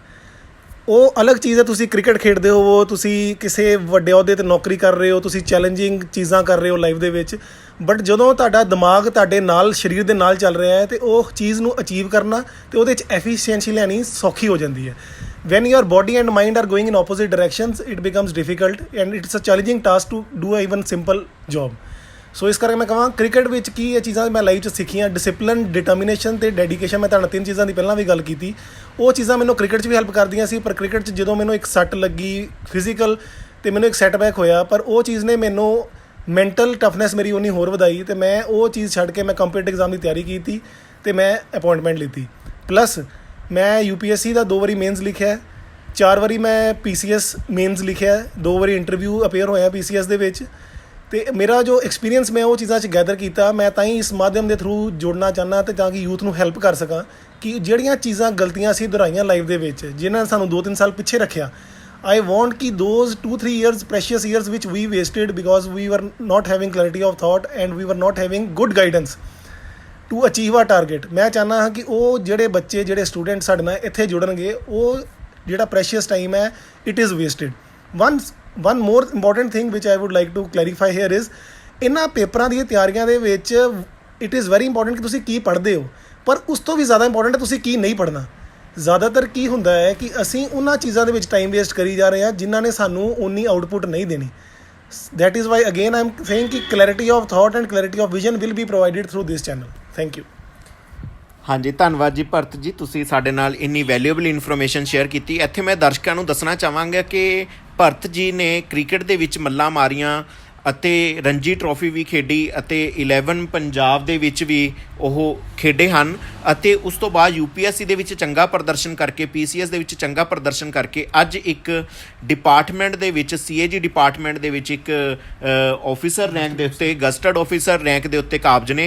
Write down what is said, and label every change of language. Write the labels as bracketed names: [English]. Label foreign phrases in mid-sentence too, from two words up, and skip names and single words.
[Punjabi] ਉਹ ਅਲੱਗ ਚੀਜ਼ ਹੈ, ਤੁਸੀਂ ਕ੍ਰਿਕਟ ਖੇਡਦੇ ਹੋਵੋ, ਤੁਸੀਂ ਕਿਸੇ ਵੱਡੇ ਅਹੁਦੇ 'ਤੇ ਨੌਕਰੀ ਕਰ ਰਹੇ ਹੋ, ਤੁਸੀਂ ਚੈਲੰਜਿੰਗ ਚੀਜ਼ਾਂ ਕਰ ਰਹੇ ਹੋ ਲਾਈਫ ਦੇ ਵਿੱਚ, ਬਟ ਜਦੋਂ ਤੁਹਾਡਾ ਦਿਮਾਗ ਤੁਹਾਡੇ ਨਾਲ ਸਰੀਰ ਦੇ ਨਾਲ ਚੱਲ ਰਿਹਾ ਹੈ ਅਤੇ ਉਹ ਚੀਜ਼ ਨੂੰ ਅਚੀਵ ਕਰਨਾ ਅਤੇ ਉਹਦੇ 'ਚ ਐਫੀਸ਼ੀਐਂਸੀ ਲੈਣੀ ਸੌਖੀ ਹੋ ਜਾਂਦੀ ਹੈ। [English] when your body and mind are going in opposite directions, it becomes difficult and it's a challenging task to do a even simple job. [Punjabi] ਸੋ ਇਸ ਕਰਕੇ ਮੈਂ ਕਹਾਂ ਕ੍ਰਿਕਟ ਵਿੱਚ ਕੀ ਇਹ ਚੀਜ਼ਾਂ ਮੈਂ ਲਾਈਫ 'ਚ ਸਿੱਖੀਆਂ, ਡਿਸਿਪਲਿਨ, ਡਿਟਰਮੀਨੇਸ਼ਨ ਅਤੇ ਡੈਡੀਕੇਸ਼ਨ। ਮੈਂ ਤੁਹਾਨੂੰ 3 ਚੀਜ਼ਾਂ ਦੀ ਪਹਿਲਾਂ ਵੀ ਗੱਲ ਕੀਤੀ, ਉਹ ਚੀਜ਼ਾਂ ਮੈਨੂੰ ਕ੍ਰਿਕਟ 'ਚ ਵੀ ਹੈਲਪ ਕਰਦੀਆਂ ਸੀ। ਪਰ ਕ੍ਰਿਕਟ 'ਚ ਜਦੋਂ ਮੈਨੂੰ ਇੱਕ ਸੱਟ ਲੱਗੀ ਫਿਜ਼ੀਕਲ ਅਤੇ ਮੈਨੂੰ ਇੱਕ ਸੈਟਬੈਕ ਹੋਇਆ, ਪਰ ਉਹ ਚੀਜ਼ ਨੇ ਮੈਨੂੰ [English] mental toughness [Punjabi] ਮੇਰੀ ਉਨੀ ਹੋਰ ਵਧਾਈ ਅਤੇ ਮੈਂ ਉਹ ਚੀਜ਼ ਛੱਡ ਕੇ ਮੈਂ [English] competitive exam [Punjabi] ਦੀ ਤਿਆਰੀ ਕੀਤੀ ਅਤੇ ਮੈਂ ਅਪਾਇੰਟਮੈਂਟ ਲਿੱਤੀ। ਪਲੱਸ ਮੈਂ UPSC ਦਾ 2 ਵਾਰੀ ਮੇਨਸ ਲਿਖਿਆ, 4 ਵਾਰੀ ਮੈਂ PCS ਮੇਨਸ ਲਿਖਿਆ, 2 ਵਾਰੀ [English] interview appear [Punjabi] ਹੋਇਆ PCS ਦੇ ਵਿੱਚ। ਅਤੇ ਮੇਰਾ ਜੋ ਐਕਸਪੀਰੀਅੰਸ ਮੈਂ ਉਹ ਚੀਜ਼ਾਂ 'ਚ ਗੈਦਰ ਕੀਤਾ, ਮੈਂ ਤਾਂ ਹੀ ਇਸ ਮਾਧਿਅਮ ਦੇ ਥਰੂ ਜੁੜਨਾ ਚਾਹੁੰਦਾ ਅਤੇ ਤਾਂ ਕਿ ਯੂਥ ਨੂੰ ਹੈਲਪ ਕਰ ਸਕਾਂ ਕਿ ਜਿਹੜੀਆਂ ਚੀਜ਼ਾਂ ਗਲਤੀਆਂ ਅਸੀਂ ਦੁਹਰਾਈਆਂ ਲਾਈਫ ਦੇ ਵਿੱਚ, ਜਿਨ੍ਹਾਂ ਨੇ ਸਾਨੂੰ 2-3 ਸਾਲ ਪਿੱਛੇ ਰੱਖਿਆ, [English] I want ਕਿ those 2-3 years, precious years which we wasted because we were not having clarity of thought and we were not having good guidance to achieve our target, [Punjabi] ਮੈਂ ਚਾਹੁੰਦਾ ਹਾਂ ਕਿ ਉਹ ਜਿਹੜੇ ਬੱਚੇ, ਜਿਹੜੇ ਸਟੂਡੈਂਟ ਸਾਡੇ ਨਾਲ ਇੱਥੇ ਜੁੜਨਗੇ, ਉਹ ਜਿਹੜਾ [English] precious time [Punjabi] ਹੈ, [English] it is wasted। One more important thing which I would like to clarify here is [Punjabi] ਇਹਨਾਂ ਪੇਪਰਾਂ ਦੀਆਂ ਤਿਆਰੀਆਂ ਦੇ ਵਿੱਚ [English] it is very important [Punjabi] ਕਿ ਤੁਸੀਂ ਕੀ ਪੜ੍ਹਦੇ ਹੋ, ਪਰ ਉਸ ਤੋਂ ਵੀ ਜ਼ਿਆਦਾ ਇੰਪੋਰਟੈਂਟ ਹੈ ਤੁਸੀਂ ਕੀ ਨਹੀਂ ਪੜ੍ਹਨਾ। ਜ਼ਿਆਦਾਤਰ ਕੀ ਹੁੰਦਾ ਹੈ ਕਿ ਅਸੀਂ ਉਹਨਾਂ ਚੀਜ਼ਾਂ ਦੇ ਵਿੱਚ [English] time waste [Punjabi] ਕਰੀ ਜਾ ਰਹੇ ਹਾਂ ਜਿਨ੍ਹਾਂ ਨੇ ਸਾਨੂੰ ਉਨੀ ਆਊਟਪੁੱਟ ਨਹੀਂ ਦੇਣੀ। [English] That is why again I am saying ਕਿ clarity of thought and clarity of vision will be provided through this channel. Thank you. [Punjabi] ਹਾਂਜੀ, ਧੰਨਵਾਦ ਜੀ ਭਰਤ ਜੀ, ਤੁਸੀਂ ਸਾਡੇ ਨਾਲ ਇੰਨੀ [English] valuable information share [Punjabi] ਕੀਤੀ। ਇੱਥੇ ਮੈਂ ਦਰਸ਼ਕਾਂ ਨੂੰ ਦੱਸਣਾ ਚਾਹਾਂਗਾ ਕਿ ਭਰਤ ਜੀ ਨੇ ਕ੍ਰਿਕਟ ਦੇ ਵਿੱਚ ਮੱਲਾਂ ਮਾਰੀਆਂ ਅਤੇ ਰਣਜੀ ਟਰੋਫੀ ਵੀ ਖੇਡੀ ਅਤੇ 11 ਪੰਜਾਬ ਦੇ ਵਿੱਚ ਵੀ ਉਹ ਖੇਡੇ ਹਨ ਅਤੇ ਉਸ ਤੋਂ ਬਾਅਦ UPSC ਦੇ ਵਿੱਚ ਚੰਗਾ ਪ੍ਰਦਰਸ਼ਨ ਕਰਕੇ, PCS ਦੇ ਵਿੱਚ ਚੰਗਾ ਪ੍ਰਦਰਸ਼ਨ ਕਰਕੇ ਅੱਜ ਇੱਕ ਡਿਪਾਰਟਮੈਂਟ ਦੇ ਵਿੱਚ, CAG ਡਿਪਾਰਟਮੈਂਟ ਦੇ ਵਿੱਚ ਇੱਕ [English] officer rank [Punjabi] ਦੇ ਉੱਤੇ, [English] gazetted officer rank [Punjabi] ਦੇ ਉੱਤੇ ਕਾਬਜ਼ ਨੇ।